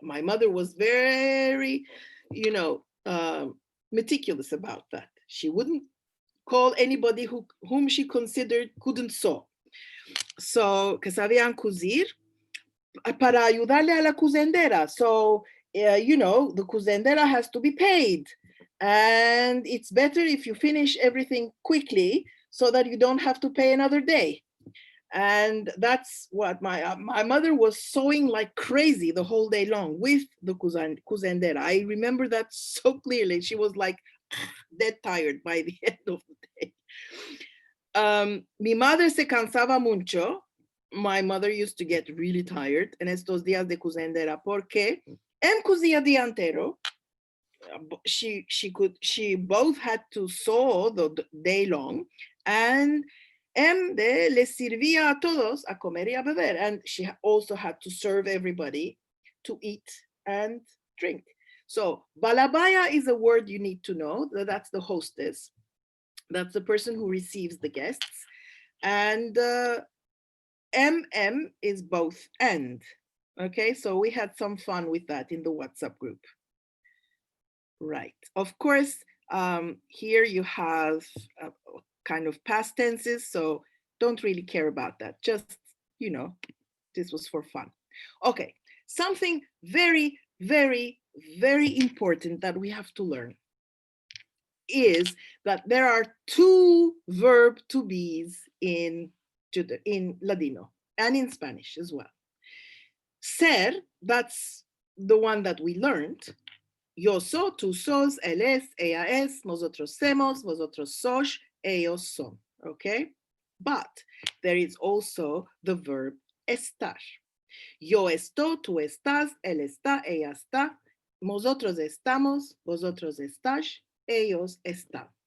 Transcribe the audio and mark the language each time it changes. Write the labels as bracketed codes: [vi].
[en] My mother was very, you know, meticulous about that. She wouldn't call anybody whom she considered couldn't sew. So, [lad] que sabían coser para ayudarle a la cuzendera. [en] So, you know, the cuzendera has to be paid. And it's better if you finish everything quickly so that you don't have to pay another day. And that's what my mother was sewing like crazy the whole day long with the cuzendera. I remember that so clearly. She was like dead tired by the end of the day. [lad] Mi madre se cansaba mucho. [en] My mother used to get really tired [lad] en estos días de cuzendera porque en cosía día entero. [en] She both had to sew the day long, and [lad] les servía a todos a comer y a beber, [en] and she also had to serve everybody to eat and drink. So balabaya is a word you need to know. That's the hostess. That's the person who receives the guests. And MM is both and. Okay, so we had some fun with that in the WhatsApp group. Right. Of course, here you have kind of past tenses, so don't really care about that. Just, you know, this was for fun. Okay, something very, very, very important that we have to learn is that there are two verb to be's in Ladino and in Spanish as well. Ser, that's the one that we learned. [lad] Yo soy, tú sos, él es, ella es, nosotros somos, vosotros sois, ellos son, okay? [en] But there is also the verb estar. [lad] Yo estoy, tú estás, él está, ella está, nosotros estamos, vosotros estáis, ellos están.